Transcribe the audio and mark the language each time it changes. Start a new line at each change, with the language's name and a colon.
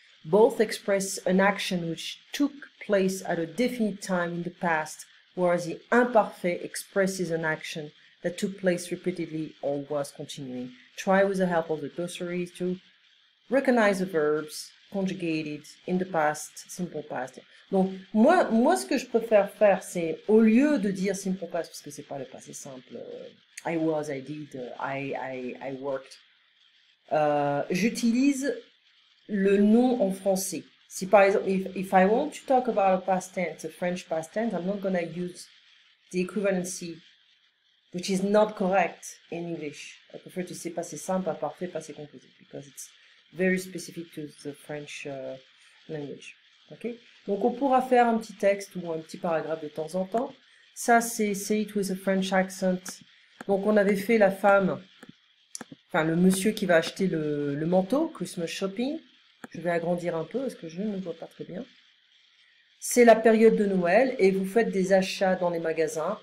English: Both express an action which took place at a definite time in the past, whereas the imparfait expresses an action that took place repeatedly or was continuing. Try with the help of the glossaries to recognize the verbs conjugated in the past, simple past.
French: Donc, moi, ce que je préfère faire, c'est, au lieu de dire simple past, parce que c'est pas le passé simple,
English: I was, I did, I worked,
French: j'utilise le nom en français. Si par exemple,
English: if I want to talk about a past tense, a French past tense, I'm not going to use the equivalency, which is not correct in English. I prefer to say passé simple, imparfait, passé composé, because it's very specific to the French language. Okay?
French: Donc on pourra faire un petit texte ou un petit paragraphe de temps en temps. Ça c'est Say it with a French accent. Donc on avait fait la femme, enfin le monsieur qui va acheter le manteau, Christmas shopping. Je vais agrandir un peu parce que je ne le vois pas très bien. C'est la période de Noël et vous faites des achats dans les magasins.